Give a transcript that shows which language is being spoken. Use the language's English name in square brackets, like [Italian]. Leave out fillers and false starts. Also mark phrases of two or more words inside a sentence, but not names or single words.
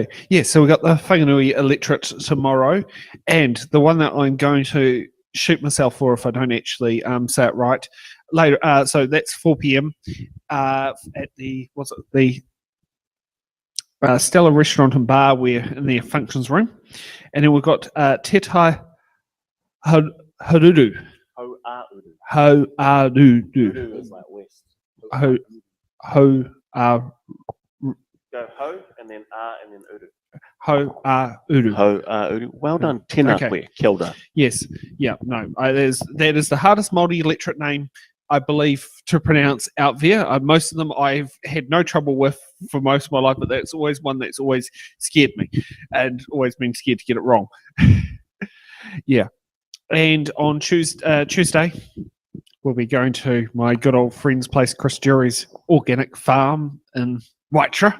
[English] Yeah, so we've got the Whanganui Electorate tomorrow, and the one that I'm going to shoot myself for if I don't actually say it right later. So that's 4 p.m. At the Stella Restaurant and Bar. We're in their functions room, and then we've got Te Tai Haruru. Ho-a-uru. Uru is like west. Go ho and then and then uru. Ho-a-uru. Ho-a-uru. Well done, [Māori] tēnā koe, kia ora. [English] Yes, yeah, no, that is the hardest Māori electorate name, I believe, to pronounce out there. Most of them I've had no trouble with for most of my life, but that's always one that's always scared me, and always been scared to get it wrong. Yeah, and on Tuesday, we'll be going to my good old friend's place, Chris Jury's organic farm in Waitara.